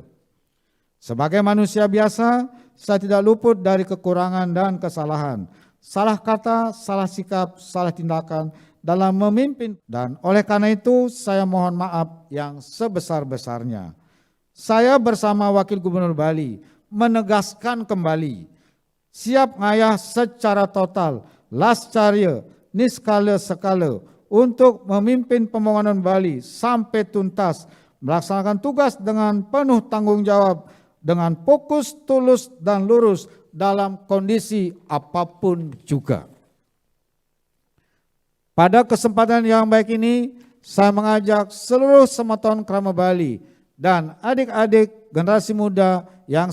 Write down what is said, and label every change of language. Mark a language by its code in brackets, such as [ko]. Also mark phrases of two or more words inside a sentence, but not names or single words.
[id] Sebagai manusia biasa, saya tidak luput dari kekurangan dan kesalahan, salah kata, salah sikap, salah tindakan dalam memimpin, dan oleh karena itu saya mohon maaf yang sebesar-besarnya. Saya bersama Wakil Gubernur Bali menegaskan kembali siap ngayah secara total, lascarya, [ban] niskala sekala [id] untuk memimpin pembangunan Bali sampai tuntas, melaksanakan tugas dengan penuh tanggung jawab, dengan fokus, tulus, dan lurus dalam kondisi apapun juga. Pada kesempatan yang baik ini, saya mengajak seluruh semeton Krama Bali dan adik-adik generasi muda yang